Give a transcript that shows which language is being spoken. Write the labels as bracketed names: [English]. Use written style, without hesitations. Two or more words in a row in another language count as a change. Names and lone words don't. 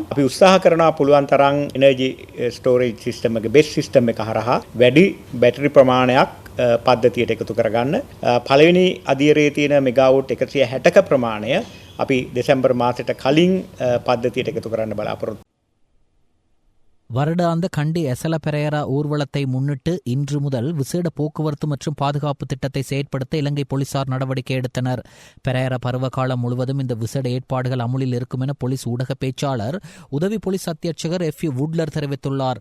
[Sinhala] අපි උත්සාහ කරනවා පුළුවන් තරම් [English] energy storage system [Sinhala] එක [English] base system [Sinhala] එක හරහා වැඩි බැටරි ප්‍රමාණයක් පද්ධතියට එකතු කරගන්න. පළවෙනි අදියරේ තියෙන මෙගාවොට් 160ක ප්‍රමාණය අපි දෙසැම්බර් මාසෙට කලින් පද්ධතියට එකතු කරන්න බලාපොරොත්තු. [Tamil] வருடாந்த கண்டி எசல பெரேரா ஊர்வலத்தை முன்னிட்டு இன்று முதல் விசேட போக்குவரத்து மற்றும் பாதுகாப்பு திட்டத்தை செயற்படுத்த இலங்கை போலீசார் நடவடிக்கை எடுத்தனர். பெரேரா பருவகாலம் முழுவதும் இந்த விசேட ஏற்பாடுகள் அமுலில் இருக்கும் என போலீஸ் ஊடக பேச்சாளர் உதவி போலீஸ் அத்தியட்சகர் FU வுட்லர் தெரிவித்துள்ளார்.